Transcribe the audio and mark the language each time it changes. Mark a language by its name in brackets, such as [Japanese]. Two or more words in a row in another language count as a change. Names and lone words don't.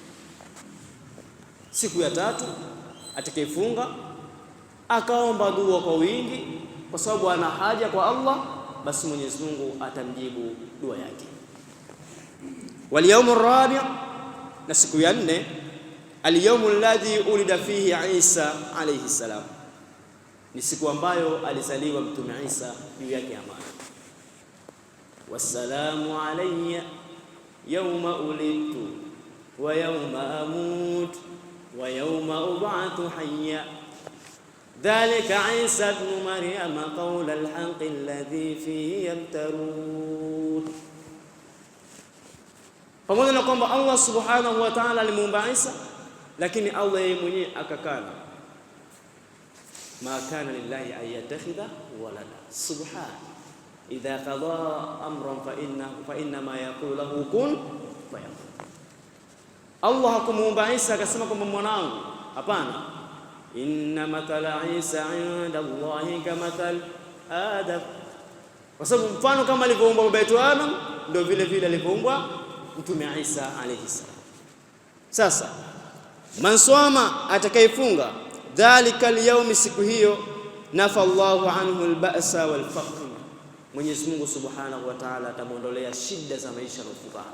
[Swahili] Siku ya tatu atakayefunga akaomba dua kwa wingi kwa sababu ana haja kwa Allah, basi Mwenyezi Mungu atamjibu dua yake. [Arabic] واليوم الرابع', [Swahili] na siku ya 4, [Arabic] اليوم الذي ولد فيه عيسى عليه السلام, [Swahili] ni siku ambayo alizaliwa Mtume Isa, juu yake amani. [Arabic] والسلام علي يوم ولدت ويوم أموت ويوم أبعث حيا ذلك عيسى ابن مريم قول الحق الذي فيه يمترون. [Swahili] Pamoja na kwamba Allah [Arabic] سبحانه وتعالى [Swahili] alimuumba Isa, lakini Allah yeye mwenyewe akakana, [Arabic] ما كان لله أن يتخذ ولدا سبحانه إذا قضى أمرا فإنما يقول له كن فيكون. [Swahili] Allah hakumuumba Isa akasema kwamba mwanangu, hapana. [Arabic] إن مثل عيسى عند الله كمثل آدم, [Swahili] kwa sababu mfano kama alivyoumbwa baba yetu Adam ndio vile vile alivyoumbwa Mtume Isa [Arabic] عليه السلام. [Swahili] Sasa [Arabic] من صام, [Swahili] atakayefunga [Arabic] ذلك اليوم, [Swahili] siku hiyo, [Arabic] نفى الله عنه البأس والفقر, [Swahili] Mwenyezi Mungu [Arabic] سبحانه وتعالى [Swahili] atamuondolea shida za maisha na ufukara.